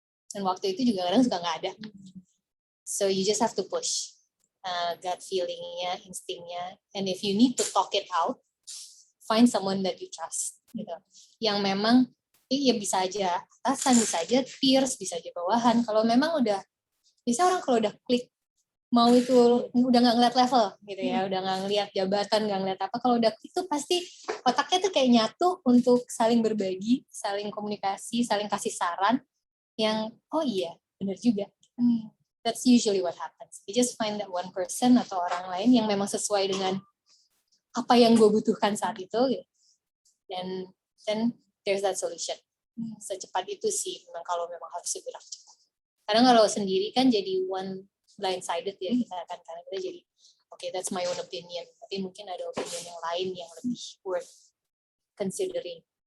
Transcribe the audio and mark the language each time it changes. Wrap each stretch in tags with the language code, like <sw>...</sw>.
<id>Dan waktu itu juga kadang suka nggak ada.</id> <en>So you just have to push.</en> <id>Gut feeling-nya, instingnya.</id> <en>And if you need to talk it out, find someone that you trust.</en> <id>Gitu. Yang memang, ya bisa aja atasan, bisa aja</id> <en>peers,</en> <id>bisa aja bawahan. Kalau memang udah, bisa orang kalau udah klik, mau itu udah nggak ngeliat level gitu ya, udah nggak ngeliat jabatan, nggak ngeliat apa, kalau udah klik tuh pasti otaknya tuh kayak nyatu untuk saling berbagi, saling komunikasi, saling kasih saran, yang oh iya, benar juga.</id> <en>That's usually what happens. You just find that one person</en> <id>atau orang lain yang memang sesuai dengan apa yang gue butuhkan saat itu, gitu. Dan</id> <en>then there's that solution.</en> <id>Secepat itu sih, memang kalau memang harus bergerak cepat. Karena kalau sendiri kan jadi</id> <en>one blindsided</en> <id>ya, kita akan karena kita jadi</id> <en>okay, that's my own opinion.</en> <id>Tapi mungkin ada opinion yang lain yang lebih</id> <en>worth considering.</en>